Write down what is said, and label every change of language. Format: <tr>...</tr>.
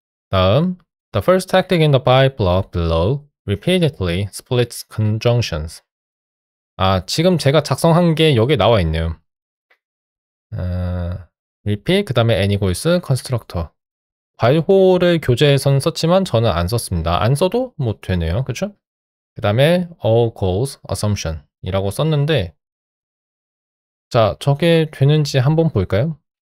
<ko>다음,</ko> <en>the first tactic in the by block below repeatedly splits conjunctions.</en> <ko>지금 제가 작성한 게 여기에 나와 있네요. repeat, 그 다음에 any goals, constructor. 괄호를 교재에서는 썼지만 저는 안 썼습니다. 안 써도 뭐 되네요. 그쵸? 그 다음에 all goals assumption 이라고 썼는데 자, 저게 되는지 한번 볼까요?</ko>